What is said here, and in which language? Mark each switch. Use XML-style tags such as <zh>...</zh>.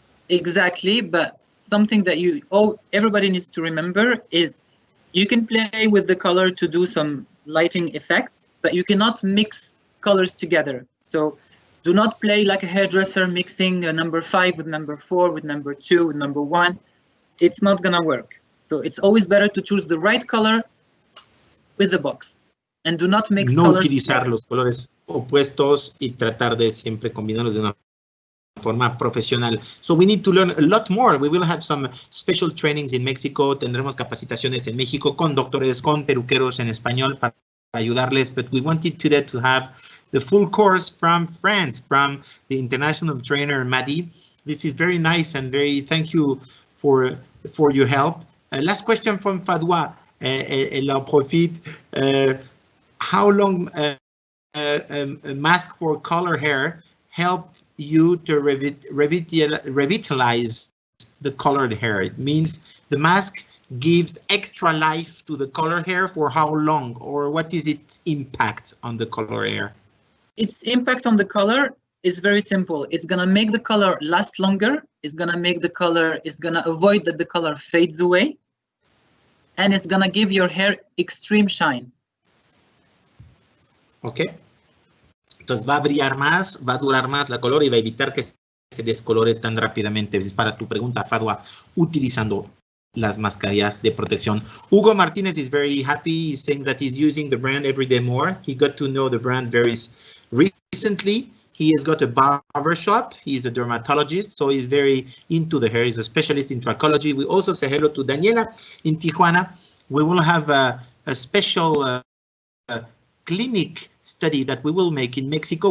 <en>Exactly, but something that everybody needs to remember is you can play with the color to do some lighting effects, but you cannot mix colors together. So do not play like a hairdresser mixing a number 5 with number 4 with number 2 with number 1. It's not gonna work. So it's always better to choose the right color with the box, and do not mix</en> <es>no</es> <en>colors</en> <es>utilizar</es> <en>together.</en> <es>los colores opuestos y tratar de siempre combinarlos de una forma profesional.</es> <en>So we need to learn a lot more. We will have some special trainings in Mexico.</en> <es>Tendremos capacitaciones en México con doctores, con peluqueros en español para ayudarles.</es> <en>But we wanted today to have the full course from France, from the international trainer Mahdi. This is very nice and thank you for your help. Last question from Fadwa.</en> <fr>Elle en profite.</fr> <en>How long a mask for color hair help you to revitalize the colored hair? It means the mask gives extra life to the color hair for how long, or what is its impact on the color hair? Its impact on the color is very simple. It's gonna make the color last longer. It's gonna avoid that the color fades away. And it's gonna give your hair extreme shine. Ok.</en> <es>Entonces va a brillar más, va a durar más la color y va a evitar que se descolore tan rápidamente. Es para tu pregunta, Fadwa, utilizando las mascarillas de protección.</es> <en>Hugo Martinez is very happy. He's saying that he's using the brand every day more. He got to know the brand very recently. He has got a barber shop. He's a dermatologist, so he's very into the hair. He's a specialist in trichology. We also say hello to Daniela in Tijuana. We will have a special clinic study that we will make in Mexico.</en>